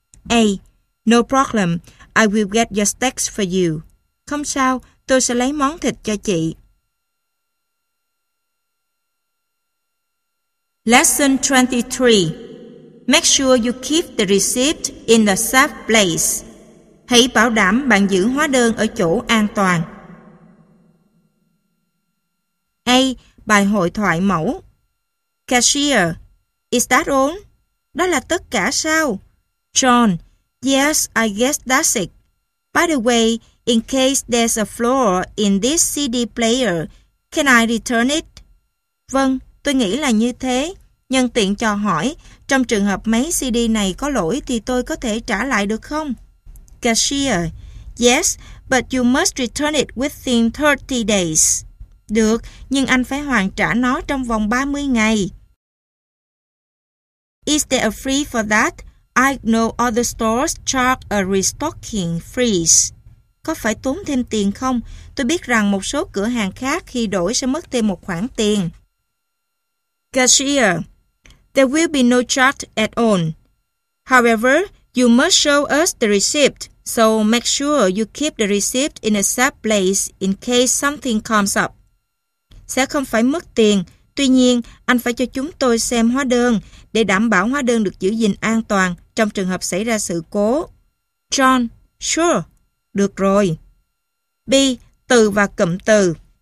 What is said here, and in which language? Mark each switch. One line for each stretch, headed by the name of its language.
English: A. No problem. I will get your steaks for you.
Vietnamese: Không sao, tôi sẽ lấy món thịt cho chị.
English: Lesson 23. Make sure you keep the receipt in a safe place.
Vietnamese: Hãy bảo đảm bạn giữ hóa đơn ở chỗ an toàn. A. Bài hội thoại mẫu.
English: Cashier. Is that all?
Vietnamese: Đó là tất cả sao?
English: John. Yes, I guess that's it. By the way, in case there's a flaw in this CD player, can I return it?
Vietnamese: Vâng, tôi nghĩ là như thế. Nhân tiện cho hỏi, trong trường hợp máy CD này có lỗi thì tôi có thể trả lại được không?
English: Cashier. Yes, but you must return it within 30 days.
Vietnamese: Được, nhưng anh phải hoàn trả nó trong vòng 30 ngày.
English: Is there a fee for that? I know other stores charge a restocking fee.
Vietnamese: Có phải tốn thêm tiền không? Tôi biết rằng một số cửa hàng khác khi đổi sẽ mất thêm một khoản tiền.
English: cashier. There will be no charge at all. However, you must show us the receipt, so make sure you keep the receipt in a safe place in case something comes up.
Vietnamese: Sẽ không phải mất tiền, tuy nhiên anh phải cho chúng tôi xem hóa đơn để đảm bảo hóa đơn được giữ gìn an toàn trong trường hợp xảy ra sự cố.
English: John, sure,
Vietnamese: được rồi. B, từ và cụm từ.